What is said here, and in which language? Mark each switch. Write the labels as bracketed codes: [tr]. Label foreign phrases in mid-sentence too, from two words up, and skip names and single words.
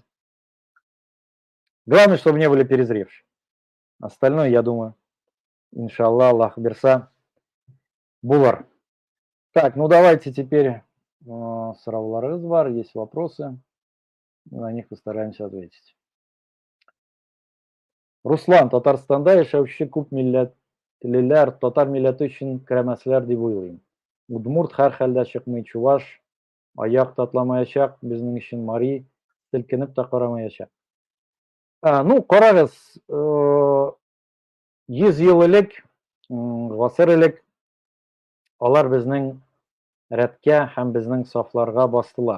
[ru] Главное, чтобы не были перезревшие. Остальное, я думаю, иншаллах, [tt] Аллах Берса, булар. [ru] Так, ну давайте теперь [tt] сыраулар бар, [ru] есть вопросы, на них постараемся ответить. [tt] Руслан, Татарстанда яшәүче күп милләтлеләр татар милләте өчен керәмәсләр дип уйлыйм. Удмурт һәрхәлдә чыкмый, чуваш аяк татламаячак, безнең өчен мари селкенеп тә карамаячак. Ну, карагыз, 100 ел элек, гасыр элек алар безнең рәткә һәм безнең сафларга бастылар.